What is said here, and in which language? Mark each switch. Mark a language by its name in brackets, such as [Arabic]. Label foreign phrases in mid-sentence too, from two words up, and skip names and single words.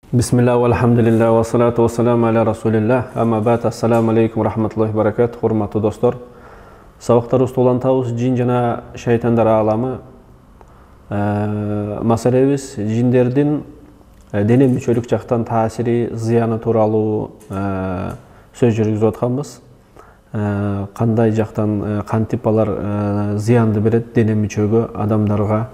[Arabic] بسم الله, الحمد لله، والصلاة والسلام على رسول الله. أما بعد، السلام عليكم رحمة الله بركاته. [Uzbek] Hurmatli dostlar. [Kyrgyz] Sabaqlarыбыз улантабыз жин жана шайтандар ааламы. Маселебиз жиндердин дене мүчөлүк жактан таасири, зыяны тууралуу сөз жүргүзүп атканбыз. Кандай жактан кантип алар зыянды берет дене мүчөгө, адамдарга.